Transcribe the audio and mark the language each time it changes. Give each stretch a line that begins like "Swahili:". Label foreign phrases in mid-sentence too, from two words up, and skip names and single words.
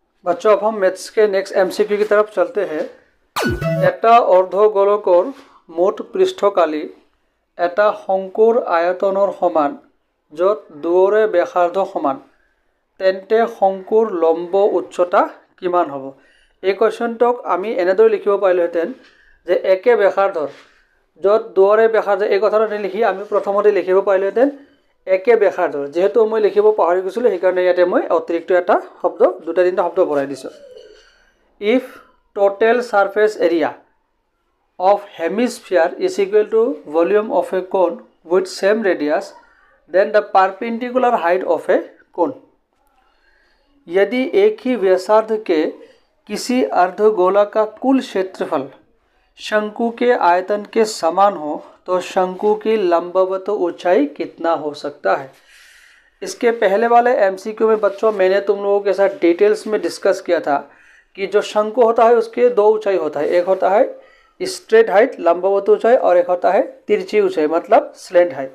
Hindi: बच्चों अब हम मैथ्स के
English: next MCQ
Hindi: की तरफ चलते हैं।
Assamese: এটা অৰ্ধগোলকৰ মুঠ পৃষ্ঠকালি এটা শংকুৰ আয়তনৰ সমান য'ত দুয়োৰে ব্যাসাৰ্ধ সমান, তেন্তে শংকুৰ লম্ব উচ্চতা কিমান হ'ব? এই কুৱেশ্যনটোক আমি এনেদৰে লিখিব পাৰিলোহেঁতেন যে একে ব্যাসাৰ্ধৰ য'ত দুয়োৰে ব্যাসাৰ্ধ, এই কথাটো নিলিখি আমি প্ৰথমতে লিখিব পাৰিলোহেঁতেন একে ব্যাসাৰ্ধৰ। যেহেতু মই লিখিব পাহৰি গৈছিলোঁ সেইকাৰণে ইয়াতে মই অতিৰিক্ত এটা শব্দ, দুটা তিনিটা শব্দ ভৰাই দিছোঁ।
English: ইফ total surface area of hemisphere is equal to volume of a cone with same radius, then the perpendicular height of a cone।
Hindi: यदि एक ही व्यासार्ध के किसी अर्धगोला का कुल क्षेत्रफल शंकु के आयतन के समान हो तो शंकु की लंबवत ऊंचाई कितना हो सकता है? इसके पहले वाले एमसीक्यू में बच्चों मैंने तुम लोगों के साथ डिटेल्स में डिस्कस किया था कि जो शंकु होता है उसके दो ऊंचाई होता है, एक होता है
English: straight height
Hindi: लंबवत ऊंचाई और एक होता है तिरछी ऊंचाई मतलब
English: slant height.